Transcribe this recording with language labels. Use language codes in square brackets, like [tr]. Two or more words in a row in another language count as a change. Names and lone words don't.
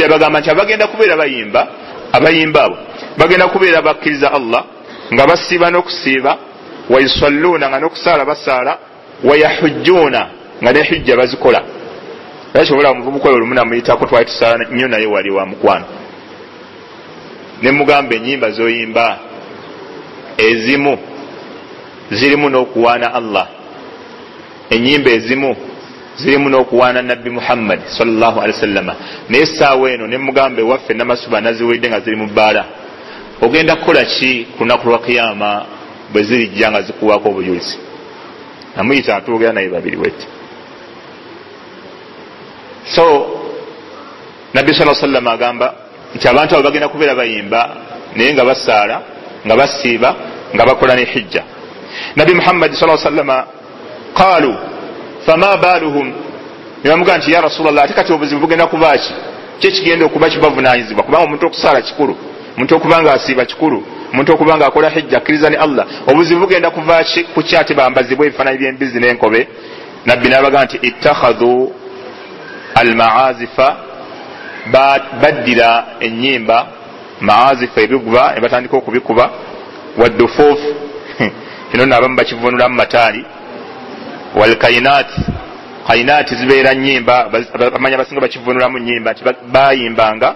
[lg] abagamba nti abagenda kubeera abayimba abo bagenda kubeera bakkiriza Allah nga basiiba n'okusiiba wayusalluuna nga n'okusaala basaala wayahujjuuna nga ne hujja bazikola ekyobola omuvubuka oyo lumu namuyitako twali tusaala nnyo naye wali wa mukwano ne mugamba ennyimba z'oyimba ezimu zirimu n'okuwaana Allah ennyimba ezimu zirimu n'okuwaana nabbi Muhammad [ar] صلى الله عليه وسلم. [lg] Naye essaawa eno ne mugambe waffe namasuba naziwulidde nga ziri mu bbaala, ogenda kukola ki ku lunaku lwa kiyama bwe zirijja nga zikuwaako obujulizi? Namuyita atuugera naye babiri weti. So nabbi [ar] صلى الله عليه وسلم [lg] agamba nti abantu abo bagenda kubeera bayimba naye nga basaala, nga basiiba, nga bakola ne hijja. Nabbi Muhammad [ar] صلى الله عليه وسلم قالوا فما بالهم, [lg] ne bamugamba nti [ar] يا رسول الله, [lg] ate kati obuzibu bugenda kuba ki? Ki kigenda okuba kibavunaanyizibwa? Kubanga omuntu okusaala kikulu, omuntu okubanga asiiba kikulu, omuntu okubanga akola hijja akkiriza ne Allah, obuzibu bugenda kuva ku ki ate bambazibwa ebifaananyi by'embizzi n'enkobe? Nabbi n'abagamba nti [ar] اتخذوا المعازف, [lg] baddira ennyimba, maazifa ebiguba ne batandika okubikuba, waddufuuf kino n'abamu bakivunulamu mataali, walkainaati, kainaati zibeera nnyimba, bamanya basinga bakivunulamu nnyimba nti bayimbanga.